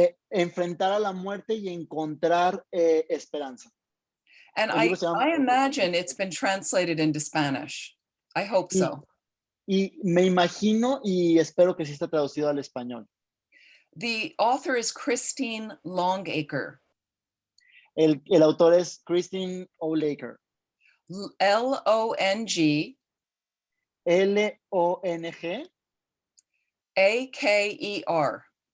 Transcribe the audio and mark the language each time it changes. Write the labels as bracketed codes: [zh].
[es] Enfrentar a la muerte y encontrar esperanza. [en] And I imagine it's been translated into Spanish. I hope so. [es] Y me imagino y espero que sí esté traducido al español. [en] The author is Christine Longacre. [es] El autor es Christine Longacre. [en] L-O-N-G. [es] L-O-N-G. [en] A-K-E-R.